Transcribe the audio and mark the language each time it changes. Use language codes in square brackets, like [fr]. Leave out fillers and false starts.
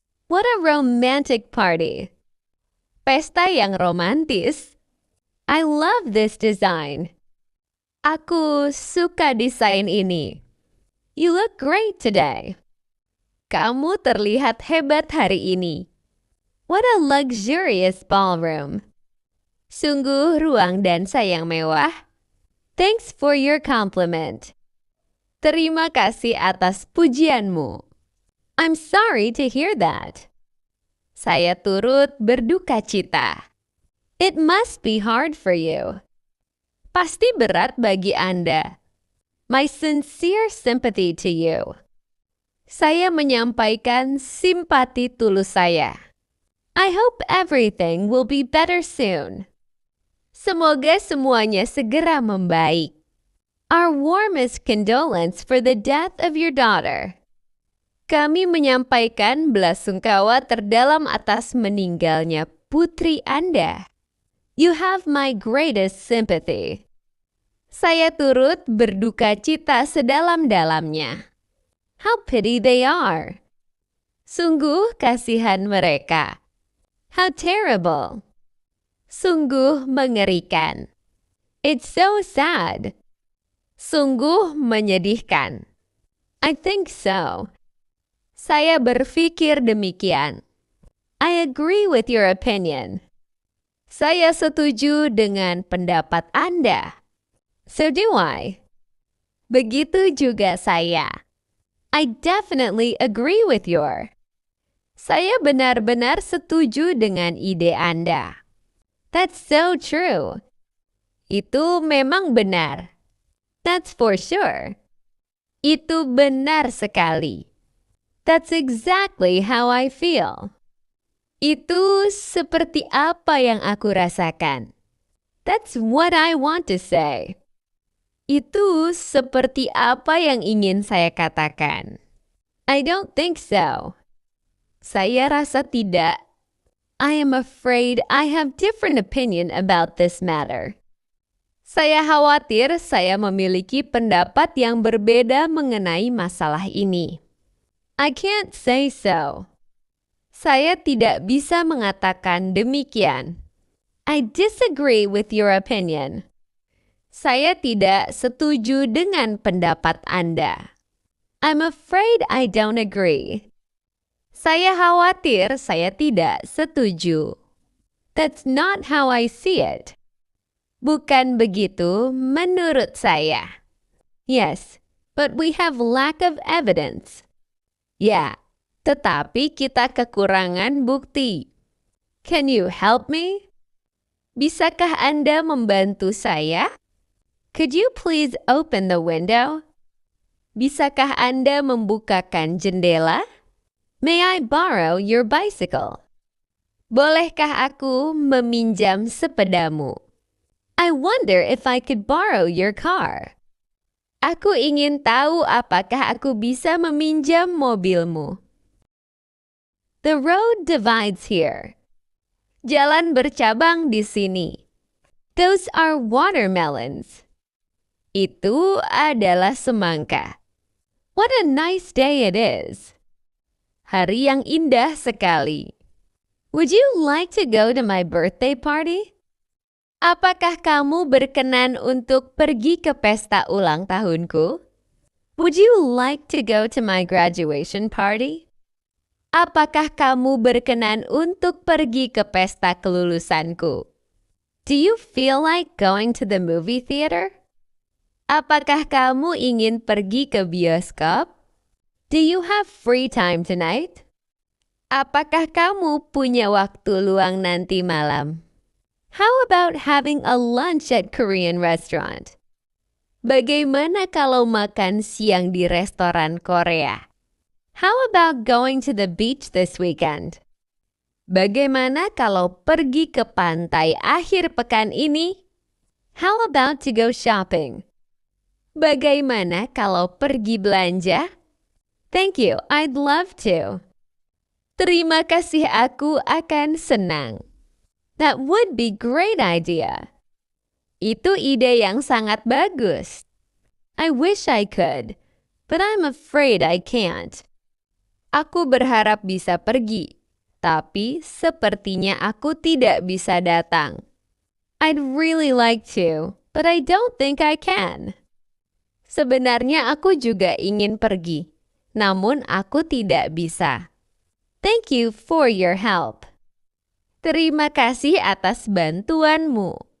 [en] What a romantic party. [id] Pesta yang romantis. [en] I love this design. [id] Aku suka desain ini. [en] You look great today. [id] Kamu terlihat hebat hari ini. [en] What a luxurious ballroom. [id] Sungguh ruang dansa yang mewah. [en] Thanks for your compliment. [id] Terima kasih atas pujianmu. [en] I'm sorry to hear that. [id] Saya turut berduka cita. [en] It must be hard for you. [id] Pasti berat bagi Anda. [en] My sincere sympathy to you. [id] Saya menyampaikan simpati tulus saya. [en] I hope everything will be better soon. [id] Semoga semuanya segera membaik. [en] Our warmest condolence for the death of your daughter. [id] Kami menyampaikan belasungkawa terdalam atas meninggalnya putri Anda. [en] You have my greatest sympathy. [id] Saya turut berduka cita sedalam-dalamnya. [en] How pity they are. [id] Sungguh kasihan mereka. [en] How terrible. [id] Sungguh mengerikan. [en] It's so sad. [id] Sungguh menyedihkan. [en] I think so. [id] Saya berpikir demikian. [en] I agree with your opinion. [id] Saya setuju dengan pendapat Anda. [en] So do I. [id] Begitu juga saya. [en] I definitely agree with your. [id] Saya benar-benar setuju dengan ide Anda. [en] That's so true. [id] Itu memang benar. [en] That's for sure. [id] Itu benar sekali. [en] That's exactly how I feel. [id] Itu seperti apa yang aku rasakan. [en] That's what I want to say. [id] Itu seperti apa yang ingin saya katakan. [en] I don't think so. [id] Saya rasa tidak. [en] I am afraid I have different opinion about this matter. [id] Saya khawatir saya memiliki pendapat yang berbeda mengenai masalah ini. [en] I can't say so. [id] Saya tidak bisa mengatakan demikian. [en] I disagree with your opinion. [id] Saya tidak setuju dengan pendapat Anda. [en] I'm afraid I don't agree. [id] Saya khawatir saya tidak setuju. [en] That's not how I see it. [id] Bukan begitu menurut saya. [en] Yes, but we have lack of evidence. [id] Ya, tetapi kita kekurangan bukti. [en] Can you help me? [id] Bisakah Anda membantu saya? [en] Could you please open the window? [id] Bisakah Anda membukakan jendela? [en] May I borrow your bicycle? [id] Bolehkah aku meminjam sepedamu? [en] I wonder if I could borrow your car. [id] Aku ingin tahu apakah aku bisa meminjam mobilmu. [en] The road divides here. [id] Jalan bercabang di sini. [en] Those are watermelons. [id] Itu adalah semangka. [en] What a nice day it is. [id] Hari yang indah sekali. [en] Would you like to go to my birthday party? [id] Apakah kamu berkenan untuk pergi ke pesta ulang tahunku? [en] Would you like to go to my graduation party? [id] Apakah kamu berkenan untuk pergi ke pesta kelulusanku? [en] Do you feel like going to the movie theater? [id] Apakah kamu ingin pergi ke bioskop? [en] Do you have free time tonight? [id] Apakah kamu punya waktu luang nanti malam? [en] How about having a lunch at Korean restaurant? [id] Bagaimana kalau makan siang di restoran Korea? [en] How about going to the beach this weekend? [id] Bagaimana kalau pergi ke pantai akhir pekan ini? [en] How about to go shopping? [id] Bagaimana kalau pergi belanja? [en] Thank you, I'd love to. [id] Terima kasih, aku akan senang. [en] That would be great idea. [id] Itu ide yang sangat bagus. [en] I wish I could, but I'm afraid I can't. [id] Aku berharap bisa pergi, tapi sepertinya aku tidak bisa datang. [en] I'd really like to, but I don't think I can. [id] Sebenarnya aku juga ingin pergi, namun aku tidak bisa. [en] Thank you for your help. [id] Terima kasih atas bantuanmu.